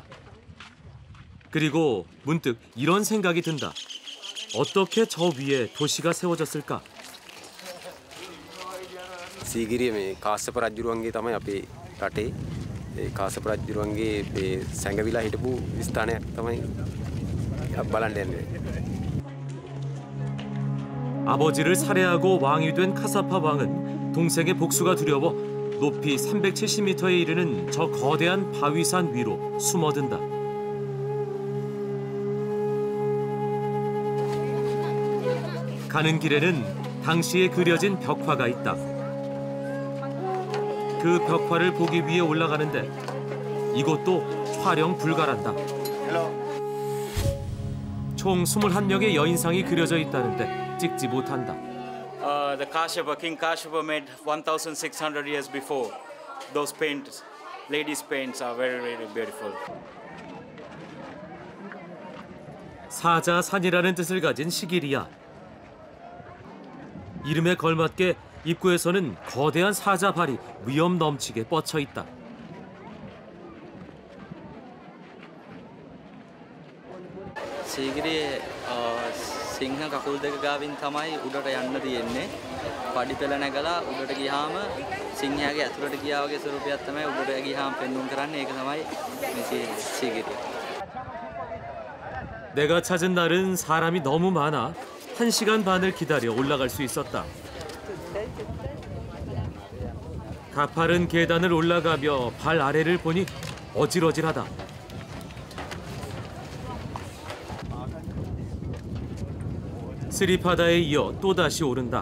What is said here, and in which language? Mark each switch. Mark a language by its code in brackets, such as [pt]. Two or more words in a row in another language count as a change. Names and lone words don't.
[ko] 그리고 문득 이런 생각이 든다. 어떻게 저 위에 도시가 세워졌을까? [si] සීගිරිය මේ කාශ්‍යප රජුරුවන්ගේ තමයි අපේ රටේ ඒ කාශ්‍යප රජුරුවන්ගේ මේ සැඟවිලා හිටපු ස්ථානයක් තමයි බලන්න යන්නේ. [ko] 아버지를 살해하고 왕이 된 카사파 왕은 동생의 복수가 두려워 높이 370m에 이르는 저 거대한 바위산 위로 숨어든다. 가는 길에는 당시에 그려진 벽화가 있다. 그 벽화를 보기 위해 올라가는데 이곳도 촬영 불가란다. 총 21명의 여인상이 그려져 있다는데 찍지 못한다. [en] The Kashyapa, King Kashyapa made 1,600 years before. Those paints, ladies' paints are very, very beautiful. [ko] 사자산이라는 뜻을 가진 시기리아. 이름에 걸맞게 입구에서는 거대한 사자발이 위험 넘치게 뻗쳐 있다. [si] සීගිරියේ සිංහ කකුල් දෙක ගාවින් තමයි උඩට යන්න තියෙන්නේ. පඩිපෙළ නැගලා උඩට ගියාම සිංහයාගේ ඇතුළට ගියා වගේ ස්වරූපයක් තමයි උඩට ගියාම පෙන්වුම් කරන්නේ. ඒක තමයි මේ සීගිරිය. [ko] 내가 찾은 날은 사람이 너무 많아 1시간 반을 기다려 올라갈 수 있었다. 가파른 계단을 올라가며 발 아래를 보니 어질어질하다. 스리파다에 이어 또다시 오른다.